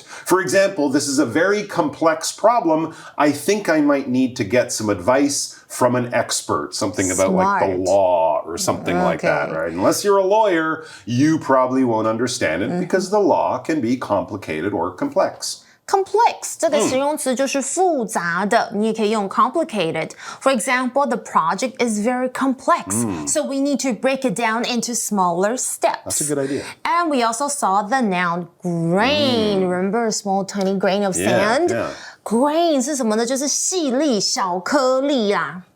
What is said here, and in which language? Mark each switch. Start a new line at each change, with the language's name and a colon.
English: For example, this is a very complex problem. I think I might need to get some advice from an expert, something about like the law or something like that, right? Unless you're a lawyer, you probably won't understand it because the law can be complicated or complex.
Chinese: Complex 这个形容词就是复杂的，你也可以用 complicated.
English: For example, the project is very complex, so we need to break it down into smaller steps. That's a good idea. And we also saw the noun grain. Remember a small tiny grain of sand? Yeah.
Chinese: Grain 是什么呢？就是细粒、小颗粒啦。